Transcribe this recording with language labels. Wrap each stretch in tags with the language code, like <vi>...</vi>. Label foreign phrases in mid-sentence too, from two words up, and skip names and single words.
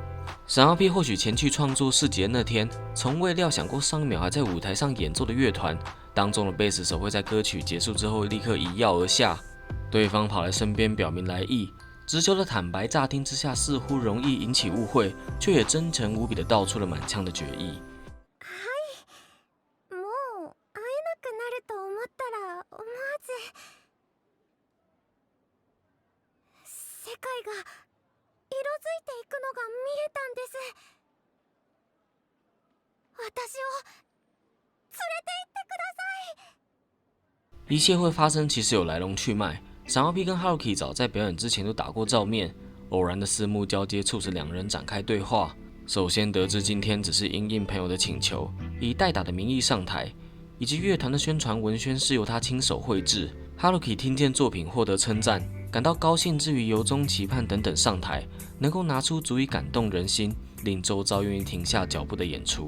<zh>闪耀 P 或许前去创作市集的那天，从未料想过上秒还在舞台上演奏的乐团当中的贝斯手会在歌曲结束之后立刻一跃而下，对方跑来身边表明来意，直球的坦白乍听之下似乎容易引起误会，却也真诚无比的道出了满腔的决意。</zh> <ja>世界が色づいていくのが見えたんです。私を連れて行ってください。</ja> <zh>一切会发生其实有来龙去脉。闪耀 P 跟 Haruki 早在表演之前都打过照面，偶然的四目交接促使两人展开对话。首先得知今天只是因应朋友的请求，以代打的名义上台，以及乐团的宣传文宣是由他亲手绘制。Haruki 听见作品获得称赞，感到高兴之余由衷期盼等等上台，能够拿出足以感动人心，令周遭愿意停下脚步的演出。</zh>